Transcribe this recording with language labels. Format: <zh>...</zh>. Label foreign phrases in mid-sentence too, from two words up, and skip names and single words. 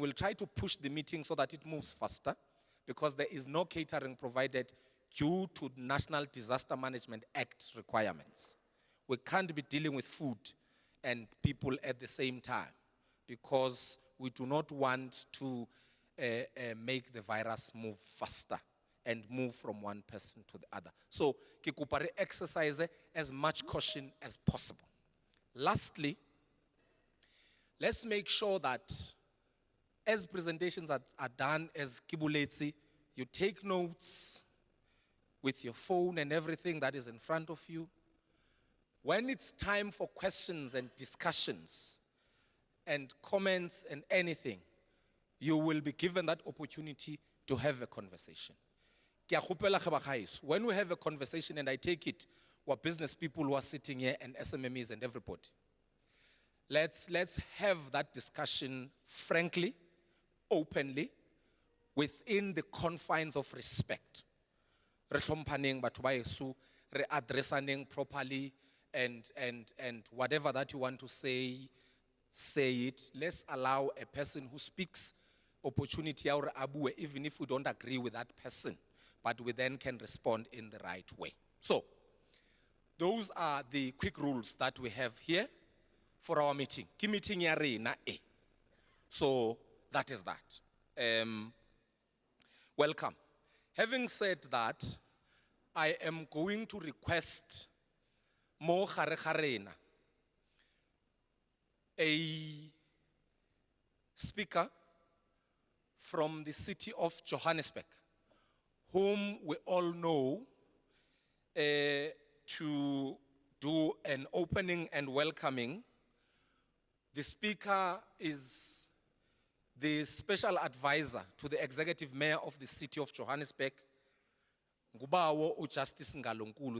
<en>We'll try to push the meeting so that it moves faster, because there is no catering provided due to National Disaster Management Act requirements. We can't be dealing with food and people at the same time, because we do not want to make the virus move faster and move from one person to the other. So,</en> <nso>ke kopa re</nso> <en>exercise as much caution as possible. Lastly, let's make sure that as presentations are done, as Kibuletsi, you take notes with your phone and everything that is in front of you. When it's time for questions and discussions and comments and anything, you will be given that opportunity to have a conversation.</en> <nso>Ke a kgopela ge ba gaeso,</nso> <en>when we have a conversation, and I take it, we're business people who are sitting here and SMMEs and everybody, let's have that discussion frankly, openly, within the confines of respect.</en> <st>Re hlomphaneng batho ba heso, re addressaneng properly,</st> <en>and whatever that you want to say it. Let's allow a person who speaks opportunity</en> <st>ya hore a bue,</st> <en>even if we don't agree with that person, but we then can respond in the right way. So, those are the quick rules that we have here for our meeting.</en> <nso>Ki meeting ya rena e.</nso> <en>So, that is that. Welcome. Having said that, I am going to request</en> <tn>mo gare ga rena</tn> <en>a speaker from the city of Johannesburg, whom we all know, to do an opening and welcoming. The speaker is the special advisor to the executive mayor of the city of Johannesburg, Ngubawo uJustice Ngalonkulu.</en>